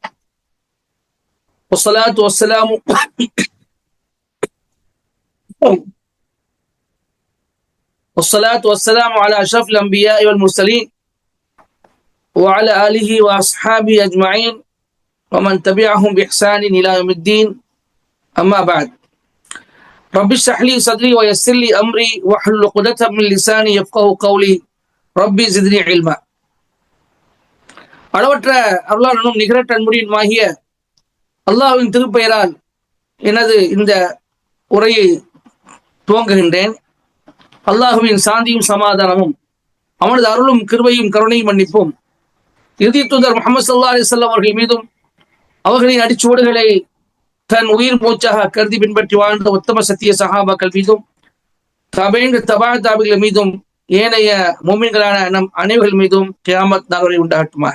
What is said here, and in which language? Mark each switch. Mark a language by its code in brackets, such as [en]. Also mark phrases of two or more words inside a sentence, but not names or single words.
[ar] والصلاة والسلام على أشرف الأنبياء والمرسلين وعلى آله وأصحابه أجمعين ومن تبعهم بإحسان إلى يوم الدين. أما بعد، رب اشرح لي صدري ويسر لي أمري واحلل عقدة من لساني يفقهوا قولي ربي زدني علما. [ta] அளவற்ற அருளாளனும் நிகரற்ற அன்புடையனுமாகிய அல்லாஹ்வின் திருப்பெயரால் எனது இந்த உரையை துவங்குகின்றேன். அல்லாஹ்வின் சாந்தியும் சமாதானமும் அவனது அருளும் கிருபையும் கருணையும் மன்னிப்பும் இறுதி தூதர் முஹம்மது [ar] صلى الله عليه وسلم [ta] அவர்கள் மீதும் அவர்களின் அடிச்சுவடுகளை தன் உயிர் மூச்சாக கருதி பின்பற்றி வாழ்ந்த உத்தம சத்திய சஹாபாக்கள் மீதும் தாபிகள் மீதும் ஏனைய முஃமின்களான நம் அனைவர்கள் மீதும் கியாமத் நாள் வரை உண்டாகட்டுமாக.